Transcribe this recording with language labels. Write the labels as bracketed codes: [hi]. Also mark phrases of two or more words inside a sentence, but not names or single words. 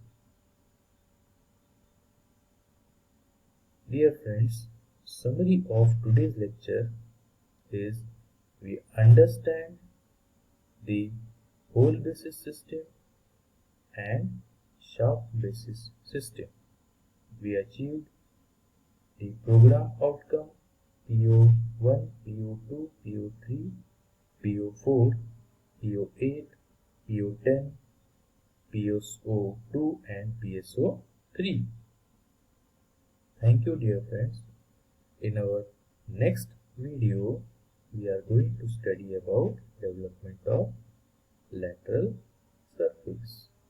[en] Dear friends, summary of today's lecture is we understand the whole basis system and sharp basis system. We achieved the program outcome PO1, PO2, PO3, PO4, PO8, PO10, PSO2 and PSO3. Thank you dear friends. In our next video, we are going to study about development of lateral surface.